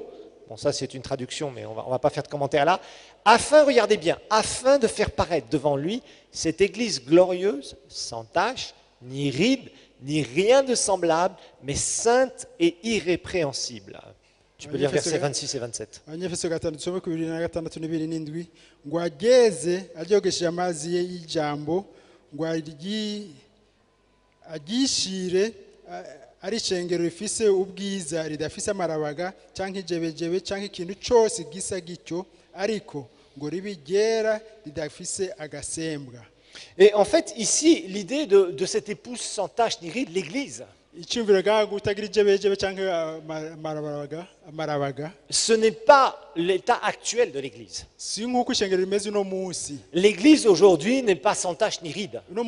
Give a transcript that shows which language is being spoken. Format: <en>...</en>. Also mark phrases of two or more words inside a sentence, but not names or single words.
<fr>Bon, ça c'est une traduction, mais on va pas faire de commentaire là. Afin, regardez bien, afin de faire paraître devant lui cette Église glorieuse, sans tache, ni ride, ni rien de semblable, mais sainte et irrépréhensible. Tu peux lire versets 26 et 27.</fr> <rn>Abanyefeso 5 dusome ku 26 n'ibiri ngo ageze aryogesheje amazi y'ijambo ngo agishire ari ishengero rifise ubwiza ridafise amarabaga cyangwa ijebejebe cyangwa ikintu cyose gisa gityo ariko ngo ribe ryera ridafise agasembwa.</rn> <fr>Et en fait, ici, l'idée de cette épouse sans tache ni ride, l'Église, ce n'est pas l'état actuel de l'Église. L'Église aujourd'hui n'est pas sans tache ni ride.</fr>